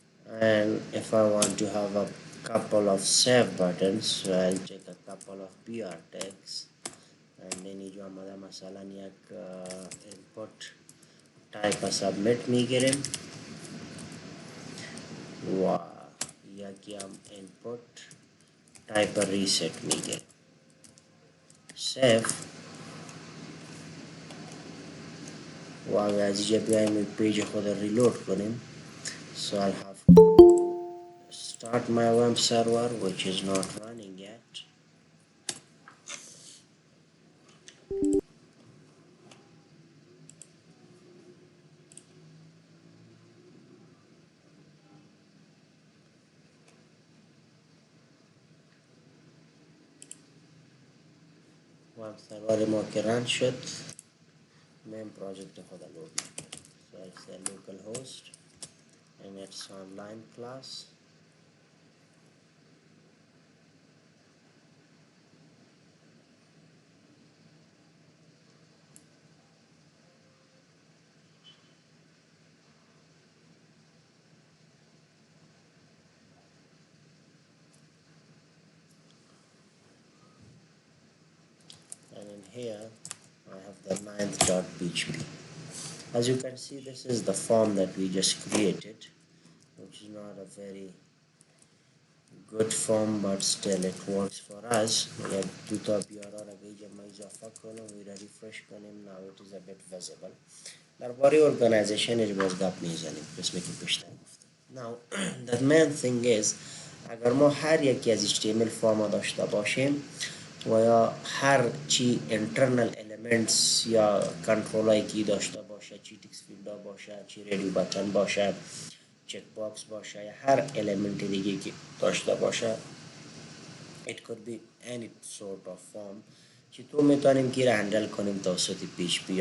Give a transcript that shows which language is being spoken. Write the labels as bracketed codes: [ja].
[en] And if I want to have a couple of save buttons, so I'll take a couple of br tags, and then [fa] اینجا آمده مثلا یک [en] input type submit [fa] میگیریم و یکی هم [en] input type reset [fa] میگیریم. [en] save, [fa] و از اینجا بیایم پیج خود ریلود کنیم. [en] So I'll have to start my web server which is not running yet. [fa] وب سرور ما که رن شد مین پراجکت خود لود میکنیم. [en] So it's a local host and it's online class. And in here I have the 9th.php. As you can see, this is the form that we just created, which is not a very good form, but still it works for us. We have two top we refresh کنیم. Now it is a bit visible. [fa] درباره organizationش باز گپ میزنیم قسمی که بیشتر گفتم. [en] Now the main thing is [fa] اگر ما هر یکی از HTML فرما داشته باشیم و یا هر چی [en] internal elements [fa] یا کنترل هایی که داشته باشه، چی تکس فیلد باشه، چی ریڈیو بٹن باشه، چک باکس باشه یا هر element دیگه که داشته باشه، [en] it could be any sort of form [fa] که تو میتونیم که را هندل کنیم توسط PHP.